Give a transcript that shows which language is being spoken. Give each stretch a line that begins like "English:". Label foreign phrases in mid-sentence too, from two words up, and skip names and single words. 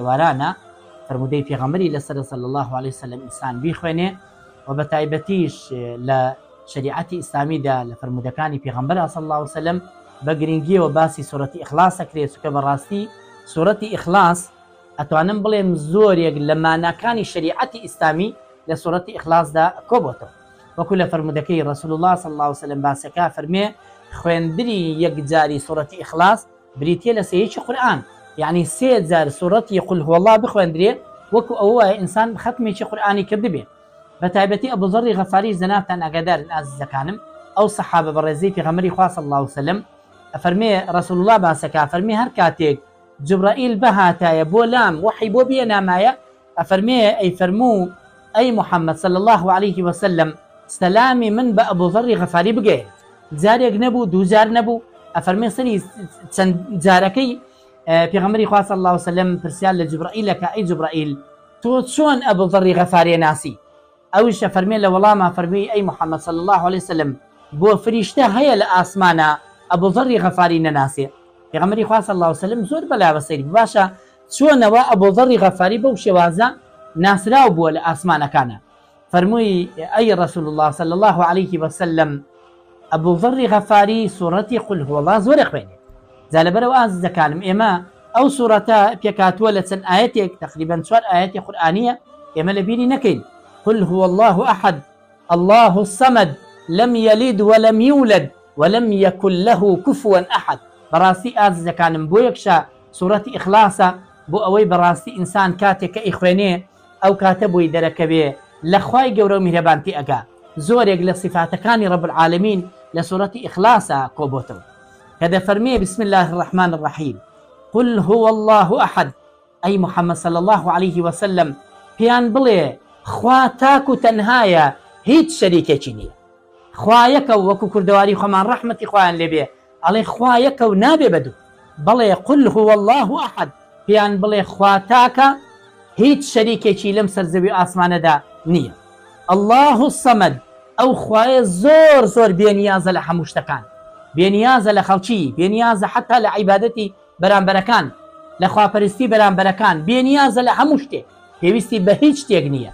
Central Kurdish: ئێوارانە فەرمودەی پێغەمبەری لەسەر
Arabic: صلی الله عليه وسلم
Central Kurdish: ئینسان بیخوێنێ و بە تایبەتیش لە شریعەتی ئیسلامیدا لە فەرمودەکانی پێغەمبەر
Arabic: صلی الله عليه وسلم
Central Kurdish: بە گرنگیەوە باسی سوورەتی ئیخلاس ئەکرێت کە بەڕاستی سوورەتی ئیخلاس ئەتوانم بڵێم زۆرێک لە ماناکانی شریعەتی ئیسلامی لە سوورەتی ئیخلاسدا کۆبووەتەوە، وەکو لە فەرمودەکەی
Arabic: رسول الله صلی الله عليه وسلم
Central Kurdish: باسەکە فەرمێ خوێندنی یەکجاری سوورەتی ئیخلاس بریتیە لە سەیەکی قورئان، یعنی 3 جار سوورەتی
Arabic: قل هو الله
Central Kurdish: بخوێندرێ وەکو ئەوە ئینسان ختمێکی قورئانی کردبێ. بە تایبەتی ئەبو ذەڕی غەفاری جەنابتان ئاگادارن ئازیزەکانم، ئەو سەحابە بەڕێزەی پێغەمبەری خوا
Arabic: صلی الله عليه وسلم
Central Kurdish: فەرمێ
Arabic: رسول الله
Central Kurdish: باسەکە فەرمێ هەر کاتێک جبرائیل بەهاتایە بۆ لام وحی بۆ بێنامایە ئەفەرمێ ئەی فەرموو ئەی محەممەد
Arabic: صلی الله عليه وسلم
Central Kurdish: سەلامی من بە ئەبو ذەڕی غەفاری بگەێ، جارێک نەبوو دوو جار نەبوو، ئەفەرمێ سەری چەند جارەکەی پێغەمبەری خوا
Arabic: صلی الله عليه وسلم
Central Kurdish: پرسیار لە جبرائیلەکە ئەی جبرائیل تۆ چۆن ئەبو ذەڕی غەفاری ناسی؟ ئەویش فەرمێ لە وەڵاما فەرمی ئەی محەممەد
Arabic: صلی الله عليه وسلم
Central Kurdish: بۆ فریشتە هەیە لە ئاسمانە ئەبو ذەڕی غەفاری نەناسێ؟ پێغەمبەری خوا
Arabic: صلی الله عليه وسلم
Central Kurdish: زۆر بەلا بەسەری باشە چۆنەوە ئەبو ذەڕی غەفاری بەو شێوازە ناسراو بووە لە ئاسمانەکانە؟ فەرمووی ئەی
Arabic: رسول الله صلی الله عليه وسلم
Central Kurdish: ئەبو ذەڕی غەفاری سوورەتی
Arabic: قل هو الله
Central Kurdish: زۆر خوێنێ. جا لەبەرەوە ئازیزەکانم ئێمە ئەو سوورەتە پێکاتووە لە چەند ئاەتێک تقریبا 4 ئاەتی قورئانیە ئێمە لە بیری نەکەین.
Arabic: قل هو الله أحد الله الصمد لم يلد ولم يولد ولم يكن له كفوا أحد.
Central Kurdish: بەڕاستی ئازیزەکانم بۆ یەکشە سوورەتی ئیخلاسە بۆ ئەوەی بەڕاستی ئینسان کاتێک کە ئیخوێنێ ئەو کاتە بۆی دەرەکەوێ لە خوای گەورە و میهرەبانتی ئەگا. زۆرێک لە صفاتەکانی
Arabic: رب العالمین
Central Kurdish: لە سوورەتی ئیخلاسە کۆبۆتەوە کە دەفەرمێ
Arabic: بسم الله الرحمن الرحیم قل هو الله أحد.
Central Kurdish: ئەی محەممەد
Arabic: صلی الله عليه وسلم
Central Kurdish: پێیان بڵێ خوا تاک و تەنهایە، هیچ شەریکێکی نییە. خوا یەکە، وەکو کوردەواری خۆمان ڕەحمەتی خوایان لێبێ ئەڵێ خوا یەکە و نابێ بەدوو.
Arabic: بڵێ قل هو الله أحد،
Central Kurdish: پێیان بڵێ خوا تاکە، هیچ شەریکێکی لەم سەرزەوی ئاسمانەدا نییە.
Arabic: الله الصمد،
Central Kurdish: ئەو خوایە زۆر زۆر بێنیازە لە هەموو شتەکان، بێنیازە لە خەڵکی، بێنیازە حتا لە عیبادەتی بەرامبەرەکان، لە خواپەرستی بەرامبەرەکان، بێنیازە لە هەموو شتێک، پێویستی بە هیچ شتێک نییە.